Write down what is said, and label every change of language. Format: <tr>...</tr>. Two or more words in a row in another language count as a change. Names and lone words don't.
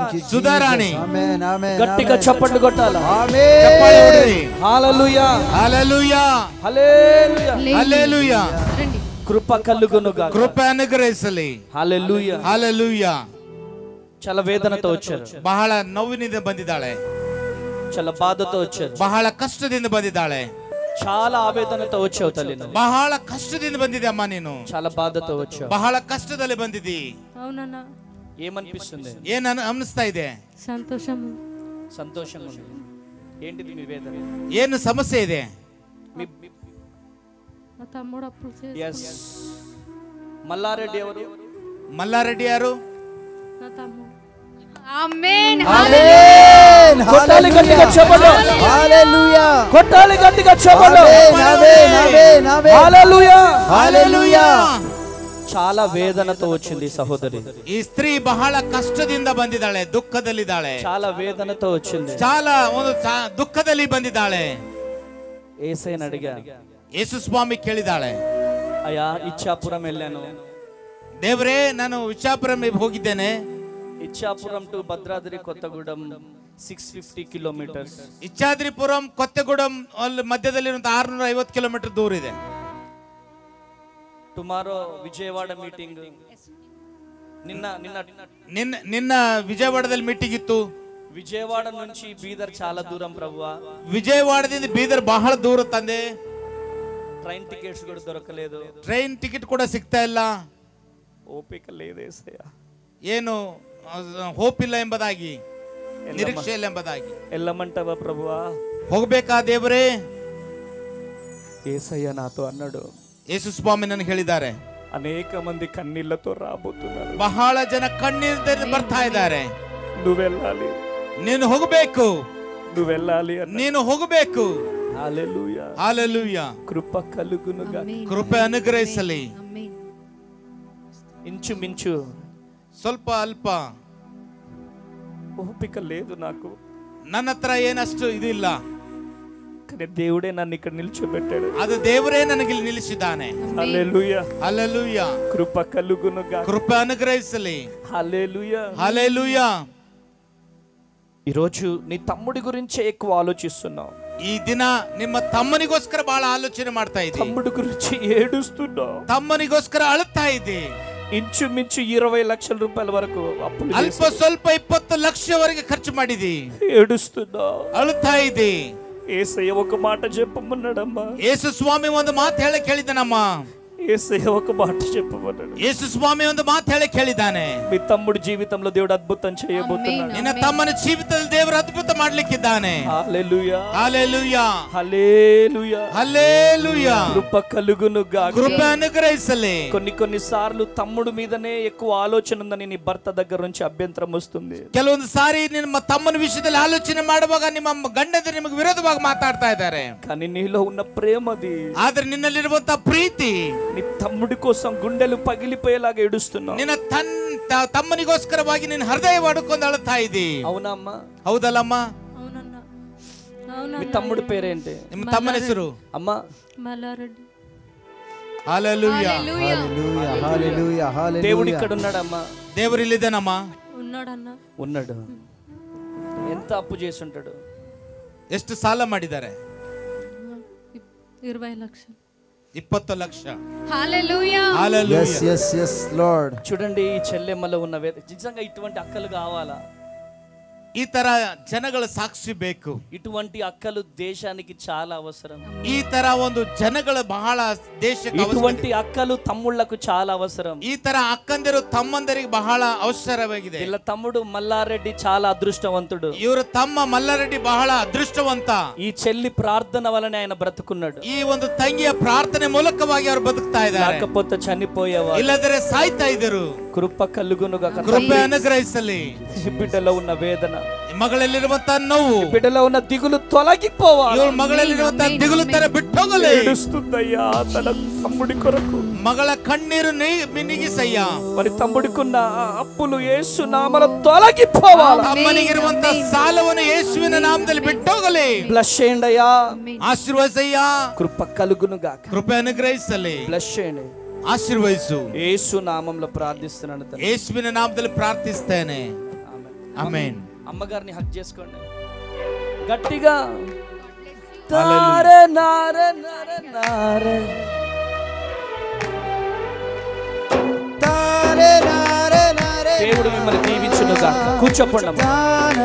<te>సుధారాణి గట్టిగా చప్పట్లు కొట్టాలి. చప్పట్లు కొట్టండి. హల్లెలూయా హల్లెలూయా హల్లెలూయా హల్లెలూయా. కృప కలుగును గాక.</te> <kn>ಕೃಪೆ ಅನುಗ್ರಹಿಸಲಿ.</kn> <te>హల్లెలూయా హల్లెలూయా. చాలా వేదనతో వచ్చారు,</te> <kn>ಬಹಳ ನೋವಿನಿಂದ ಬಂದಿದ್ದಾಳೆ,</kn> <te>చాలా బాధతో వచ్చారు,</te> <kn>ಬಹಳ ಕಷ್ಟದಿಂದ ಬಂದಿದ್ದಾಳೆ.</kn> <te>చాలా ಆವೇದನతో వచ్చావు తల్లి.</te> <kn>ಬಹಳ ಕಷ್ಟದಿಂದ ಬಂದಿದೆ ಅಮ್ಮ ನೀನು.</kn> <te>చాలా బాధతో వచ్చావు,</te> <kn>ಬಹಳ ಕಷ್ಟದಲ್ಲಿ ಬಂದಿದ್ದಿ.</kn> <te>అవునన్న. ఏమనిపిస్తుంది?</te> <kn>ಏನ್ ಅನಿಸ್ತಾ ಇದೆ?</kn> <te>సంతోషంగా ఉంది. ఏంటిది మీ వేదన?</te> <kn>ಏನು ಸಮಸ್ಯೆ ಇದೆ?</kn> <te>నా తమ్ముడు అప్పులు చేసి. yes. మల్లారెడ్డి ఎవరు?</te> <kn>ಮಲ್ಲಾರೆಡ್ಡಿ ಯಾರು?</kn> <te>నా తమ్ముడు. ఆమేన్. ఆమేన్. కొట్టాలి గట్టిగా చప్పట్లు. హల్లెలూయా. కొట్టాలి గట్టిగా చప్పట్లు. ఆమేన్ ఆమేన్ ఆమేన్. హల్లెలూయా హల్లెలూయా. చాలా వేదనతో వచ్చింది సహోదరి.</te> <kn>ಈ ಸ್ತ್ರೀ ಬಹಳ ಕಷ್ಟದಿಂದ ಬಂದಿದ್ದಾಳೆ, ದುಃಖದಲ್ಲಿದ್ದಾಳೆ.</kn> <te>చాలా వేదనతో వచ్చింది,</te> <kn>చాలా ಒಂದು ದುಃಖದಲ್ಲಿ ಬಂದಿದ್ದಾಳೆ.</kn> <te>యేసయ్యని అడిగా,</te> <kn>ಯೇಸು ಸ್ವಾಮಿ ಕೇಳಿದಾಳೆ,</kn> <te>అయ్యా ఇచ్చాపురం వెళ్ళాను.</te> <kn>ದೇವರೇ ನಾನು ಇಚ್ಛಾಪುರಂ ಹೋಗಿದ್ದೇನೆ.</kn> <en>Ichchapuram to Bhadradri Kothagudem 650 kilometers.</en> <kn>ಇಚ್ಛಾದ್ರಿಪುರಂ ಕೊತ್ತಗೂಡಂ ಅಲ್ಲಿ ಮಧ್ಯದಲ್ಲಿರುವಂತ 650 ಕಿಲೋಮೀಟರ್ ದೂರ ಇದೆ.</kn> <en>tomorrow Vijayawada meeting.</en> <kn>ನಿನ್ನ ವಿಜಯವಾಡದಲ್ಲಿ ಮೀಟಿಂಗ್ ಇತ್ತು.</kn> <te>విజయవాడ నుంచి బీదర్ చాలా దూరం ప్రభువా.</te> <kn>ವಿಜಯವಾಡದಿಂದ ಬೀದರ್ ಬಹಳ ದೂರ ತಂದೆ.</kn> <te>ట్రైన్ టికెట్స్ కూడా దొరకలేదు,</te> <kn>ಟ್ರೈನ್ ಟಿಕೆಟ್ ಕೂಡ ಸಿಗ್ತಾ ಇಲ್ಲ.</kn> <te>ఓపిక లేదు యేసయ్య.</te> <kn>ಏನು ಹೋಪ್ ಇಲ್ಲ ಎಂಬುದಾಗಿ, ನಿರೀಕ್ಷೆ ಇಲ್ಲ ಎಂಬುದಾಗಿ.</kn> <te>వెళ్ళమంటావా ప్రభువా?</te> <kn>ಹೋಗ್ಬೇಕಾ ದೇವರೇ?</kn> <te>యేసయ్య నాతో అన్నాడు,</te> <kn>ಯೇಸು ಸ್ವಾಮಿ ನನಗೆ ಹೇಳಿದ್ದಾರೆ,</kn> <te>అనేక మంది కన్నీళ్లతో రాబోతున్నారు,</te> <kn>ಬಹಳ ಜನ ಕಣ್ಣೀರಿನಿಂದ ಬರ್ತಾ ಇದ್ದಾರೆ.</kn> <te>నువ్వు వెళ్ళాలి,</te> <kn>ನೀನು ಹೋಗಬೇಕು,</kn> <te>నువ్వు వెళ్ళాలి,</te> <kn>ನೀನು ಹೋಗಬೇಕು.</kn> <te>హల్లెలూయా హల్లెలూయా. కృప కలుగును గాక.</te> <kn>ಕೃಪೆ ಅನುಗ್ರಹಿಸಲಿ.</kn> <te>ఇంచుమించు</te> <kn>ಸ್ವಲ್ಪ ಅಲ್ಪ</kn> <te>ఓపిక లేదు నాకు,</te> <kn>ನನ್ನ ಹತ್ರ ಏನಷ್ಟು ಇದಿಲ್ಲ,</kn> <te>కానీ దేవుడే నన్ను ఇక్కడ నిల్చోబెట్టాడు.</te> <kn>ಅದು ದೇವರೇ ನನಗೆ ಇಲ್ಲಿ ನಿಲ್ಲಿಸಿದ್ದಾನೆ.</kn> <te>హల్లెలూయా హల్లెలూయా. కృప కలుగును గాక.</te> <kn>ಕೃಪೆ ಅನುಗ್ರಹಿಸಲಿ.</kn> <te>హల్లెలూయా హల్లెలూయా. ఈరోజు నీ తమ్ముడి గురించే ఎక్కువ ఆలోచిస్తున్నావు.</te> <kn>ಈ ದಿನ ನಿಮ್ಮ ತಮ್ಮನಿಗೋಸ್ಕರ ಬಹಳ ಆಲೋಚನೆ ಮಾಡ್ತಾ ಇದ್ದಿ.</kn> <te>తమ్ముడి గురించి ఏడుస్తున్నావు,</te> <kn>ತಮ್ಮನಿಗೋಸ್ಕರ ಅಳುತ್ತಾ ಇದ್ದಿ.</kn> <te>ఇంచుమించు 20 లక్షల రూపాయల వరకు అప్పులు,</te> <kn>ಅಲ್ಪ ಸ್ವಲ್ಪ 20 ಲಕ್ಷವರೆಗೆ ಖರ್ಚು ಮಾಡಿದಿ.</kn> <te>ఏడుస్తున్నావు,</te> <kn>ಅಳುತ್ತಾ ಇದ್ದಿ.</kn> <te>యేసయ్య ఒక మాట చెప్పమన్నాడమ్మా.</te> <kn>ಯೇಸು ಸ್ವಾಮಿ ಒಂದು ಮಾತು ಹೇಳಿ ಕೇಳಿದಾನಮ್ಮ.</kn> <te>యేసయ్య ఒక మాట చెప్పమన్నాడు.</te> <kn>ಯೇಸು ಸ್ವಾಮಿ ಒಂದು ಮಾತು ಹೇಳಿ ಕೇಳಿದ್ದಾನೆ.</kn> <te>మీ తమ్ముడి జీవితంలో దేవుడు అద్భుతం చేయబోతున్నాడు.</te> <kn>ನಿನ್ನ ತಮ್ಮನ ಜೀವಿತದಲ್ಲಿ ದೇವರು ಅದ್ಭುತ ಮಾಡ್ಲಿಕ್ಕಿದ್ದಾನೆ.</kn> <te>హల్లెలూయా హల్లెలూయా. హల్లెలూయా హల్లెలూయా. కృప కలుగును గాక.</te> <kn>ಕೃಪೆ ಅನುಗ್ರಹಿಸಲಿ.</kn> <te>కొన్ని సార్లు తమ్ముడు మీదనే ఎక్కువ ఆలోచన ఉందని నీ భర్త దగ్గర నుంచి అభ్యంతరం వస్తుంది.</te> <kn>ಕೆಲವೊಂದು ಸಾರಿ ನಿಮ್ಮ ತಮ್ಮನ ವಿಷಯದಲ್ಲಿ ಆಲೋಚನೆ ಮಾಡುವಾಗ ನಿಮ್ಮ ಗಂಡಂದಿರು ನಿಮಗೆ ವಿರೋಧವಾಗಿ ಮಾತಾಡ್ತಾ ಇದ್ದಾರೆ.</kn> <te>కానీ నీలో ఉన్న ప్రేమది,</te> <kn>ಆದ್ರೆ ನಿನ್ನಲ್ಲಿರುವಂತ ಪ್ರೀತಿ,</kn> <te>నీ తమ్ముడి కోసం గుండెలు పగిలిపోయేలాగా ఏడుస్తున్నావు.</te> <kn>ನಿನ್ನ ತಮ್ಮನಿಗೋಸ್ಕರವಾಗಿ ನಿನ್ನ ಹೃದಯ ಒಡ್ಕೊಂಡು ಅಳುತ್ತಾ ಇದ್ದಿ.</kn> <te>అవునా అమ్మా?</te> <kn>ಹೌದಲ್ಲಮ್ಮ?</kn> <te>మీ తమ్ముడి పేరేంటి?</te> <kn>ನಿಮ್ಮ ತಮ್ಮನ ಹೆಸರು?</kn> <te>అమ్మా మల్లారెడ్డి. హల్లెలూయా. హల్లెలూయా హల్లెలూయా హల్లెలూయా. దేవుడు ఇక్కడ ఉన్నాడమ్మా.</te> <kn>ದೇವರು ಇಲ್ಲಿದ್ದಾನಮ್ಮ.</kn> <te>ఉన్నాడు. ఎంత అప్పు చేసి ఉంటాడు?</te> <kn>ಎಷ್ಟು ಸಾಲ ಮಾಡಿದ್ದಾರೆ?</kn> <te>20 లక్షలు.</te> <kn>20 లక్ష.</kn> <te>హల్లెలూయా.</te> <en>Yes, yes, yes, Lord.</en> <te>చూడండి ఈ చెల్లెమ్మలో ఉన్న నిజంగా ఇటువంటి అక్కలు కావాలా?</te> <kn>ಈ ತರ ಜನಗಳ ಸಾಕ್ಷಿ ಬೇಕು.</kn> <te>ఇటువంటి అక్కలు దేశానికి చాలా అవసరం.</te> <kn>ಈ ತರ ಒಂದು ಜನಗಳು ಬಹಳ ದೇಶಕ್ಕೆ ಅವಶ್ಯಕ.</kn> <te>ఇటువంటి అక్కలు తమ్ముళ్లకు చాలా అవసరం.</te> <kn>ಈ ತರ ಅಕ್ಕಂದಿರು ತಮ್ಮಂದರಿಗೆ ಬಹಳ ಅವಶ್ಯಕವಾಗಿದೆ.</kn> <te>వీళ్ళ తమ్ముడు మల్లారెడ్డి చాలా అదృష్టవంతుడు.</te> <kn>ಇವರು ತಮ್ಮ ಮಲ್ಲಾರೆಡ್ಡಿ ಬಹಳ ಅದೃಷ್ಟವಂತ.</kn> <te>ఈ చెల్లి ప్రార్థన వలన ఆయన బ్రతుకున్నాడు.</te> <kn>ಈ ಒಂದು ತಂಗಿಯ ಪ್ರಾರ್ಥನೆ ಮೂಲಕವಾಗಿ ಅವರು ಬದುಕ್ತಾ ಇದ್ದಾರೆ.</kn> <te>లేకపోతే చనిపోయేవారు.</te> <kn>ಇಲ್ಲದರೆ ಸಾಯ್ತಾ ಇದ್ದರು.</kn> <te>కృప కలుగునుగా.</te> <kn>ಕೃಪೆ ಅನುಗ್ರಹಿಸಲಿ.</kn> <te>బిడ్డలో ఉన్న వేదన,</te> <kn>ಮಗಳಲ್ಲಿರುವಂತ ನೋವು,</kn> <te>బిడ్డలో ఉన్న దిగులు తొలగిపోవాలి.</te> <kn>ಇವಳ ಮಗಳಲ್ಲಿರುವಂತ ದಿಗುಲು ತರ ಬಿಟ್ಟೋಗಲಿ.</kn> <te>ఏడుస్తుందయ్యా తన తమ్ముడి కొరకు.</te> <kn>ಮಗಳ ಕಣ್ಣೀರು ನೀಗಿಸಯ್ಯ.</kn> <te>మరి తమ్ముడికున్న అప్పులు యేసు నామములో తొలగిపోవాలి.</te> <kn>ತಮ್ಮನಿಗಿರುವಂತ ಸಾಲವನ್ನು ಯೇಸುವಿನ ನಾಮದಲ್ಲಿ ಬಿಟ್ಟೋಗಲಿ.</kn> <te>బ్లెస్ చేయండి అయ్యా.</te> <kn>ಆಶೀರ್ವದಿಸಯ್ಯ.</kn> <te>కృప కలుగునుగాక.</te> <kn>ಕೃಪೆ ಅನುಗ್ರಹಿಸಲಿ.</kn> <te>బ్లెస్ చేయండి.</te> <kn>ಆಶೀರ್ವದಿಸು.</kn> <te>యేసు నామములో ప్రార్థిస్తున్నాను తండ్రి.</te> <kn>ಯೇಸುವಿನ ನಾಮದಲ್ಲಿ ಪ್ರಾರ್ಥಿಸ್ತೇನೆ. ಆಮೆನ್.</kn> <te>అమ్మగారిని హక్ చేసుకోండి గట్టిగా. తారే నారే నారే నారే Tare nare nare. దేవుడు మిమ్మల్ని దీవించును గాక. కూర్చోండి అమ్మ.</te>